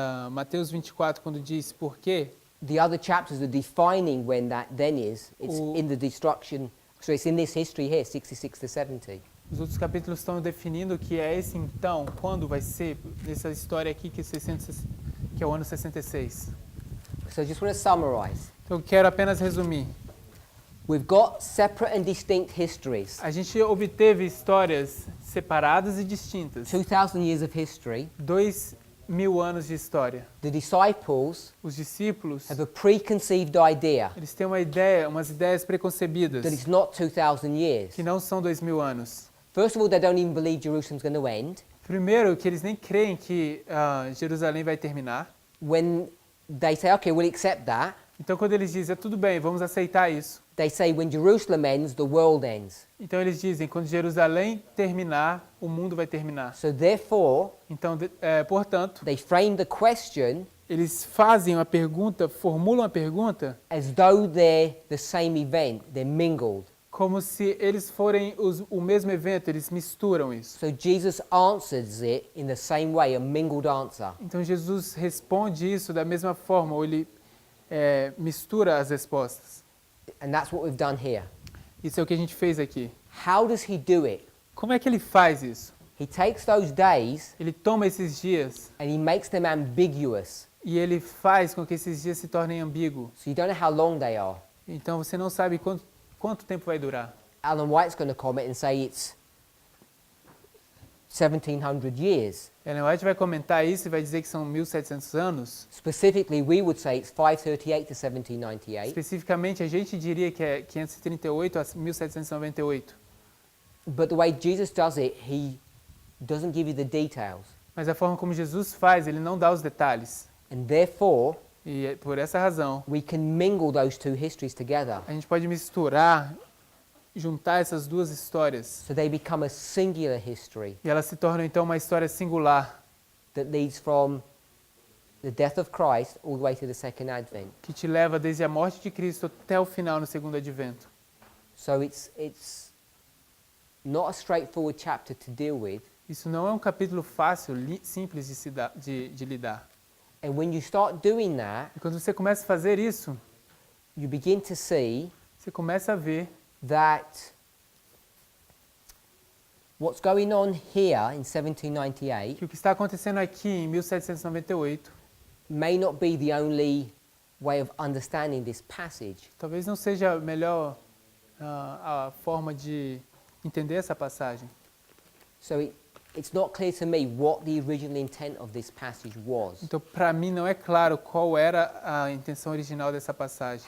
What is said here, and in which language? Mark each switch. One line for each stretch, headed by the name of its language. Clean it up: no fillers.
Portuguese: Mateus 24 quando diz por quê,
English: the other chapters are defining when that then is. It's
Portuguese: O-
English: in the destruction, so it's in this history here, 66 to 70.
Portuguese: os outros capítulos estão definindo que é esse então, quando vai ser, nessa história aqui que é o ano 66.
English: So I just want to summarize.
Portuguese: Então eu quero apenas resumir.
English: We've got separate and distinct histories.
Portuguese: A gente obteve histórias separadas e distintas.
English: 2,000 years of history,
Portuguese: 1000 anos de história.
English: The disciples
Portuguese: Os discípulos,
English: have a preconceived idea
Portuguese: eles têm uma ideia, umas ideias preconcebidas,
English: that it's not 2,000 years.
Portuguese: que não são 2000 anos.
English: First of all, they don't even believe Jerusalem's going to end.
Portuguese: Primeiro, que eles nem creem que Jerusalém vai terminar.
English: When they say, okay, we'll accept that,
Portuguese: Então, quando eles dizem, tudo bem, vamos aceitar isso.
English: they say when Jerusalem ends, the world ends.
Portuguese: Então, eles dizem, quando Jerusalém terminar, o mundo vai terminar.
English: So therefore,
Portuguese: Então, portanto,
English: they frame the question
Portuguese: eles fazem uma pergunta, formulam uma pergunta,
English: as though they're the same event, they're mingled.
Portuguese: como se eles forem o mesmo evento, eles misturam isso.
English: So Jesus answers it in the same way, a mingled answer.
Portuguese: Então, Jesus responde isso da mesma forma, ou ele mistura as respostas.
English: And that's what we've done here.
Portuguese: Isso é o que a gente fez aqui.
English: How does he do it?
Portuguese: Como é que ele faz isso?
English: He takes those days
Portuguese: Ele toma esses dias
English: and he makes them ambiguous.
Portuguese: e ele faz com que esses dias se tornem ambíguos.
English: So you don't know how long they are.
Portuguese: Então você não sabe quanto tempo vai durar.
English: Alan White's going to comment and say it's 1,700 years.
Portuguese: Ellen White vai comentar isso e vai dizer que são 1700 anos.
English: Specifically, we would say it's 538 to 1798.
Portuguese: Especificamente, a gente diria que é 538 a 1798.
English: But the way Jesus does it, he doesn't give you the details.
Portuguese: Mas a forma como Jesus faz, ele não dá os detalhes.
English: And therefore,
Portuguese: E por essa razão,
English: we can mingle those two histories together.
Portuguese: a gente pode misturar, juntar essas duas histórias.
English: So they become a singular history
Portuguese: E elas se tornam então uma história singular,
English: that leads from the death of Christ all the way to the second advent.
Portuguese: que te leva desde a morte de Cristo até o final no segundo advento.
English: So it's not a straightforward chapter to deal with.
Portuguese: Isso não é um capítulo fácil, simples de lidar.
English: And when you start doing that,
Portuguese: E quando você começa a fazer isso,
English: you begin to see
Portuguese: você começa a ver
English: that what's going on here in 1798
Portuguese: que o que está acontecendo aqui em 1798
English: may not be the only way of understanding this passage.
Portuguese: talvez não seja a melhor a forma de entender essa passagem.
English: So it's not clear to me what the original intent of this passage was.
Portuguese: Então, para mim, não é claro qual era a intenção original dessa passagem.